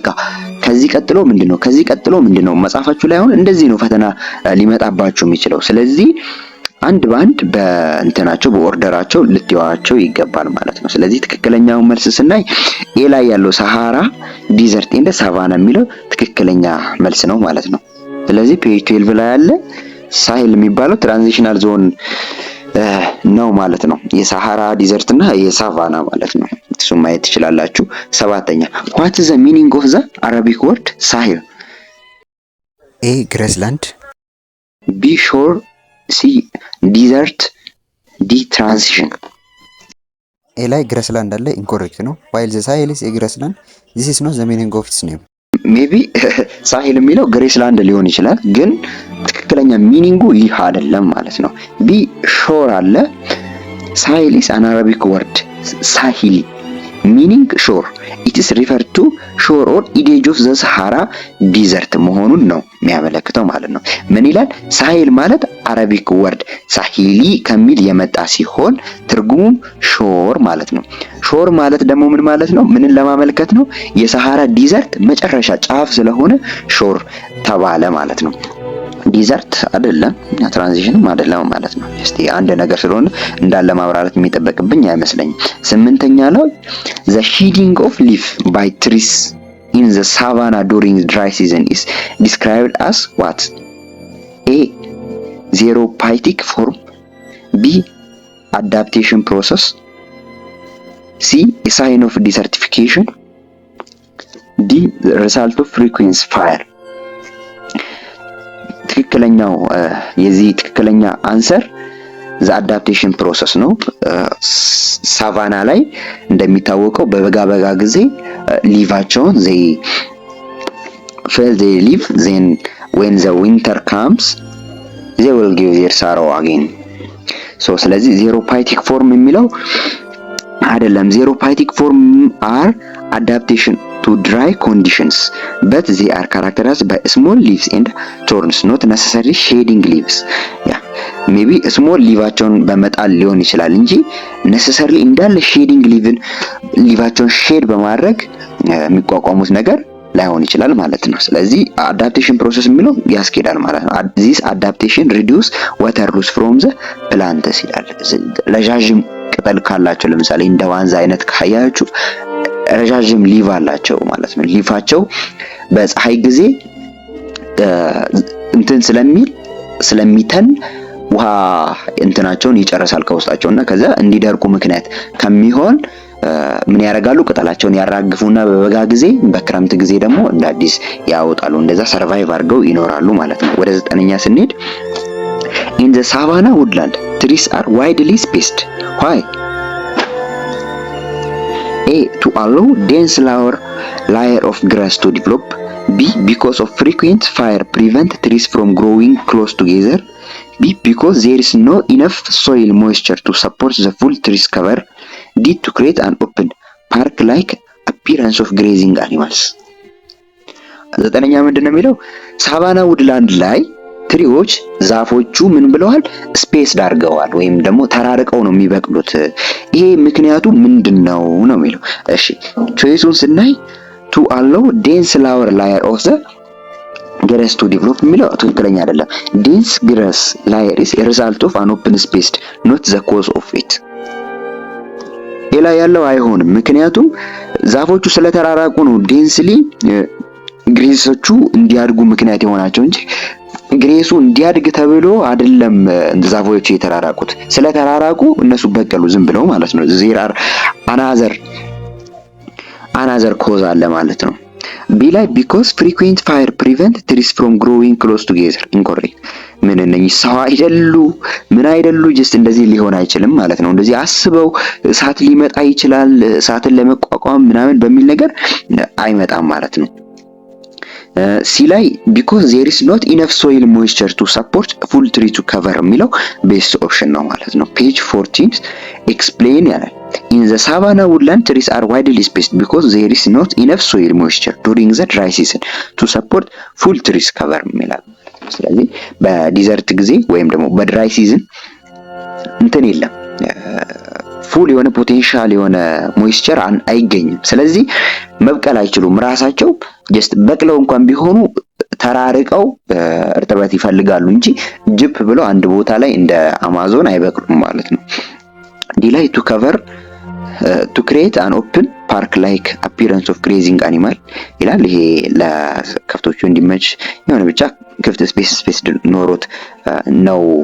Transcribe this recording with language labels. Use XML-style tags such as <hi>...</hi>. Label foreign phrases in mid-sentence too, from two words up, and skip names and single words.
<am>ከዚህ ቀጥሎ ምንድነው መጻፋችሁ ላይ አሁን እንደዚህ ነው ፈተና ሊመጣባችሁ የሚችለው። ስለዚህ አንድ ባንድ በእንትናቸው በኦርደራቸው ልትዋቸው ይገባል ማለት ነው። ስለዚህ ትክክለኛው መልስ ስናይ ኤ ላይ ያለው ሳሃራ ዲዘርት እንደ ሳቫና የሚለው ትክክለኛ መልስ ነው ማለት ነው። ስለዚህ ፔጅ 12 ላይ ያለ ሳሄል የሚባለው</am> <en>transitional zone</en> <am>ነው ማለት ነው። የሳሃራ ዲዘርት እና የሳቫና ማለት ነው። እሱን ማየት ትችላላችሁ። ሰባተኛ</am> <en>what is the meaning of the Arabic word Sahel? A grassland፣ ቢ shore፣ ሲ desert፣ ዲ transition።</en> <am>ኤ ላይ ግሬስላንድ አለ፣ ኢንኮሬክት ነው።</am> <en>while the Sahel is a grassland this is not the meaning of its name.</en> <am>ሜቢ ሳሄል የሚለው ግሬስላንድ ሊሆን ይችላል፣ ግን ትክክለኛ ሚኒንጉ ይህ አይደለም ማለት ነው። ቢ ሾር አለ። ሳሄል</am> <en>is an Arabic word ሳሂሊ meaning shore. It is referred to shore or edge of the Sahara desert</en> <am>መሆኑን ነው የሚያመለክተው ማለት ነው። ምን ይላል? ሳሄል ማለት</am> <en>Arabic word</en> <am>ሳሂሊ ከሚል የመጣ ሲሆን ትርጉሙም ሾር ማለት ነው። ሾር ማለት ደግሞ ምን ማለት ነው? ምንን ለማመልከት ነው? የሰሃራ ዲዘርት መጨረሻ ጫፍ ስለሆነ ሾር ተባለ ማለት ነው። ዲዘርት አይደለም ትራንዚሽንም አይደለም ማለት ነው። እስቲ አንድ ነገር ስለሆነ እንዳለ ማብራራት የሚጠበቅብኝ አይመስለኝም። ስምንተኛ ላይ</am> <en>the shedding of leaf by trees in the savanna during dry season is described as what? A. Xerophytic form. B. Adaptation process. C. A sign of desertification. D. The result of frequent fire.</en> <am>ትክክለኛው የዚህ ትክክለኛ</am> <en>answer the adaptation process</en> <am>ነው። ሳቫና ላይ እንደሚታወቀው በበጋ ጊዜ ሊቫቸውን</am> <en>they live, then when the winter comes they will give their sorrow again.</en> <am>ስለዚህ</am> <en>xerophytic form</en> <am>የሚለው አይደለም።</am> <en>xerophytic form are adaptation to dry conditions but they are characterized by small leaves and thorns, not necessarily shading leaves. maybe small</en> <am>ሊቫቸውን በመጣል ሊሆን ይችላል እንጂ necessarily እንዳለ ሼዲንግ ሊቫቸውን ሼድ በማድረግ የሚቋቋሙት ነገር ላይሆን ይችላል ማለት ነው። ስለዚህ</am> <en>adaptation process</en> <am>የሚለው ያስኬዳል ማለት ነው።</am> <en>this adaptation reduce water loss from the plants</en> <am>ይላል። ረዣዥም ቅጠል ካላቸው ለምሳሌ እንደ ዋንዛ አይነት ካያችሁ ረዣዥም ሊቭ አላቸው ማለት ነው። ሊፋቸው በፀሐይ ጊዜ እንትን ስለሚተን ውሃ እንትናቸውን ይጨርሳል ከውስጣቸውና ከዛ እንዲደርቁ ምክንያት ከሚሆን ምን ያደርጋሉ? ቅጠላቸውን ያራግፉና በበጋ ጊዜ በክረምት ጊዜ ደግሞ እንደ አዲስ ያወጣሉ። እንደዛ ሰርቫይቭ አድርገው ይኖራሉ ማለት ነው። ወደ 9ኛ ስንሄድ</am> <en>in the savanna woodland trees are widely spaced. Why? A. To allow dense layer of grass to develop. B. Because of frequent fire prevent trees from growing close together. B. Because there is no enough soil moisture to support the full trees cover. D. To create an open park-like appearance of grazing animals.</en> <am>9ኛ ምንድነው የሚለው? ሳቫና ውድላንድ ላይ ትሪዎች ዛፎቹ ምን ብለዋል? ስፔስ ዳርገዋል ወይም ደግሞ ተራርቀው ነው የሚበቅሉት። ይሄ ምክንያቱ ምንድነው ነው የሚለው። እሺ ቾይሱን ስናይ</am> <en>to allow dense layer of the grass to develop</en> <am>የሚለው ትክክለኛ አይደለም።</am> <en>dense grass layer is a result of an open space, not the cause of it.</en> <am>ሌላ ያለው አይሆንም። ምክንያቱም ዛፎቹ ስለተራራቁ ነው ዴንስሊ ግሬሶቹ እንዲያድጉ ምክንያት የሆናቸው እንጂ ግሬሱ እንዲያድግ ተብሎ አይደለም ዛፎቹ የተራራቁት። ስለተራራቁ እነሱ በቀሉ ዝም ብለው ማለት ነው።</am> <en>there are another cause</en> <am>አለ ማለት ነው። ቢ ላይ</am> <en>because frequent fire prevent trees from growing close together.</en> <am>incorrect. ምን እነኚህ ሰው አይደሉ ጀስት እንደዚህ ሊሆን አይችልም ማለት ነው። እንደዚህ አስበው እሳት ሊመጣ ይችላል እሳትን ለመቋቋም ምናምን በሚል ነገር አይመጣም ማለት ነው። ሲ ላይ</am> <en>because there is not enough soil moisture to support full tree to cover</en> <am>የሚለው</am> <en>best option</en> <am>ነው ማለት ነው። ፔጅ 14 explain ያላል</am> <en>in the savanna woodland trees are widely spaced because there is not enough soil moisture during the dry season to support full trees cover</en> <am>የሚላል። ስለዚህ በዲዘርት ጊዜ ወይም ደግሞ</am> <en>dry season</en> <am>እንትን የለም ፉል የሆነ ፖቴንሻል የሆነ ሞይስቸር አይገኝም። ስለዚህ መብቀል አይችሉም። ራሳቸው ጀስት በቅለው እንኳን ቢሆኑ ተራርቀው እርጥበት ይፈልጋሉ እንጂ ጅፕ ብለው አንድ ቦታ ላይ እንደ አማዞን አይበቅሉም ማለት ነው። ዲ ላይ</am> <en>to create an open park like appearance of grazing animal</en> <am>ይላል። ይሄ ለከብቶቹ እንዲመች የሆነ ብቻ ክፍት ስፔስ ኖሮት ነው</am>